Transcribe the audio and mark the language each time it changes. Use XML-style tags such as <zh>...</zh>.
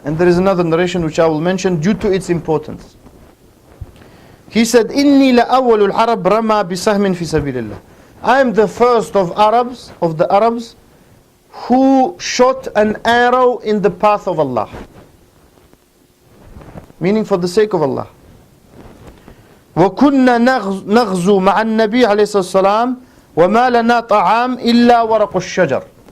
<en>And there is another narration which I will mention due to its importance. He said,</en> <ar>إِنِّي لَأَوَّلُ الْعَرَبْ رَمَى بِسَهْمٍ فِي سَبِيلِ اللَّهِ.</ar> <en>I am the first of the Arabs, who shot an arrow in the path of Allah. Meaning for the sake of Allah.</en> <ar>وَكُنَّا نَغْزُو مَعَ النَّبِي عَلَيْهِ السَّلَامِ وَمَا لَنَا طَعَامٍ إِلَّا وَرَقُ الشَّجَرِ.</ar>